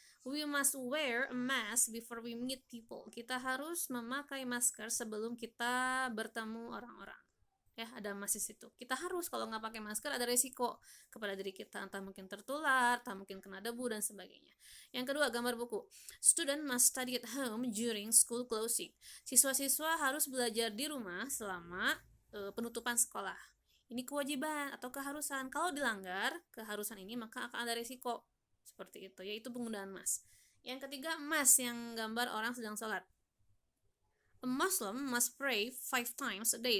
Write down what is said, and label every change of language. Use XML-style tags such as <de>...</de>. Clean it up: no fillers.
<en>We must wear a mask before we meet people.</en> <id>Kita harus memakai masker sebelum kita bertemu orang-orang. Ya, ada must di situ. Kita harus, kalau nggak pakai masker ada resiko kepada diri kita, entah mungkin tertular, entah mungkin kena debu dan sebagainya. Yang kedua, gambar buku.</id> <en>Student must study at home during school closing.</en> <id>Siswa-siswa harus belajar di rumah selama penutupan sekolah. Ini kewajiban atau keharusan. Kalau dilanggar keharusan ini maka akan ada resiko. Seperti itu, yaitu penggunaan must. Yang ketiga, must yang gambar orang sedang sholat.</id> <en>A Muslim must pray 5 times a day.</en>